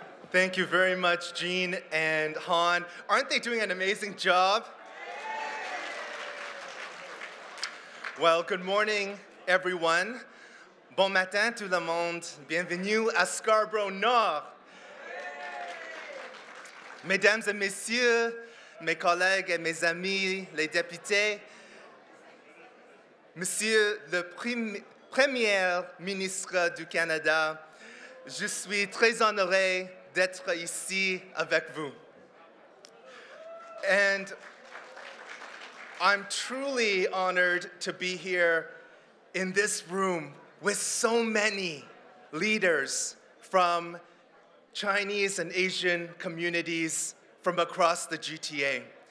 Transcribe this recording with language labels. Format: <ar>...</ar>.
<en>Thank you very much, Jean and Han. Aren't they doing an amazing job? Well, good morning, everyone.</en> <fr>Bon matin, tout le monde. Bienvenue à Scarborough Nord. Mesdames et messieurs, mes collègues et mes amis, les députés, Monsieur le Premier ministre du Canada, je suis très honoré d'être ici avec vous.</fr> <en>And I'm truly honored to be here in this room with so many leaders from Chinese and Asian communities from across the GTA.</en>